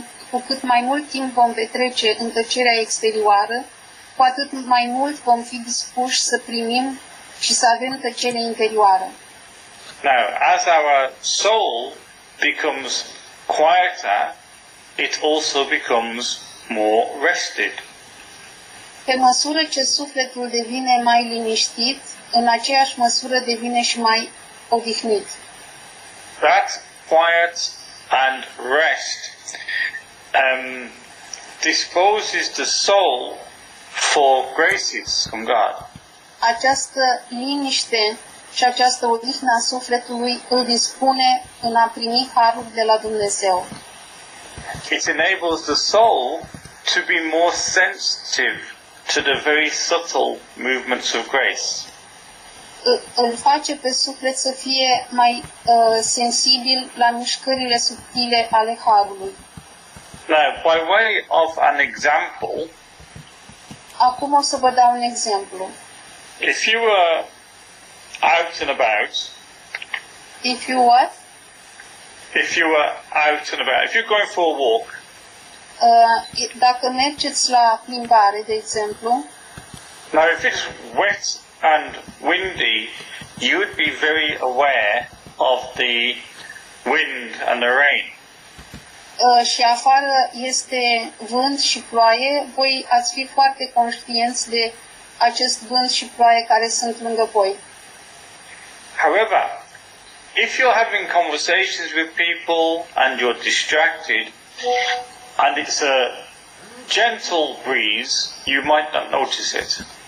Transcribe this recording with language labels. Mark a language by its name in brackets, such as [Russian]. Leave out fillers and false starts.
[Romanian] Cu cât mai mult timp vom petrece în tăcerea exterioară, cu atât mai mult vom fi dispuși să primim și să avem tăcere interioară. [English] Now, as our soul becomes quieter, it also becomes more rested. [Romanian] Pe măsură ce sufletul devine mai liniștit, în aceeași măsură devine și mai odihnit. [English] That quiet and rest disposes the soul for graces from God. [Romanian] Această liniște și această odihnă a sufletului îl dispune în a primi harul de la Dumnezeu. [English] It enables the soul to be more sensitive to the very subtle movements of grace. [Romanian] Îl face pe suflet să fie mai sensibil la mișcările subtile ale harului. [English] Now, by way of an example, [Romanian] Acum o să vă dau un exemplu. [English] if you were out and about, If you what? if you're going for a walk, [Romanian] Dacă mergeți la plimbare, de exemplu, [English] now if it's wet and windy, you would be very aware of the wind and the rain. [Romanian] Și afară este vânt și ploaie, voi ați fi foarte conștienți de acest vânt și ploaie care sunt lângă voi. [English] However, if you're having conversations with people and you're distracted and it's a gentle breeze, you might not notice it.